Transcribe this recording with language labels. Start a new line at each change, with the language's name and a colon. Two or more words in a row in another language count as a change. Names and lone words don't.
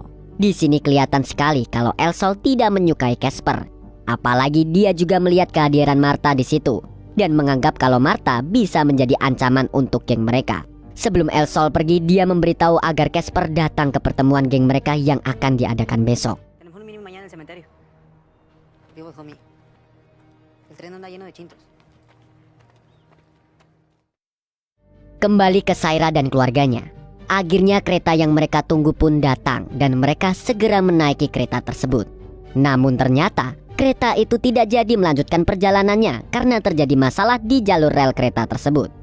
Indonesian: Di sini kelihatan sekali kalau Elsol tidak menyukai Casper. Apalagi dia juga melihat kehadiran Martha di situ dan menganggap kalau Martha bisa menjadi ancaman untuk geng mereka. Sebelum Elsol pergi, dia memberitahu agar Casper datang ke pertemuan geng mereka yang akan diadakan besok.
Spanish: Tenemos un mínimo mañana en el cementerio. Digo, homie. El tren anda lleno de chintos.
Indonesian: Kembali ke Saira dan keluarganya. Akhirnya kereta yang mereka tunggu pun datang dan mereka segera menaiki kereta tersebut. Namun ternyata kereta itu tidak jadi melanjutkan perjalanannya karena terjadi masalah di jalur rel kereta tersebut.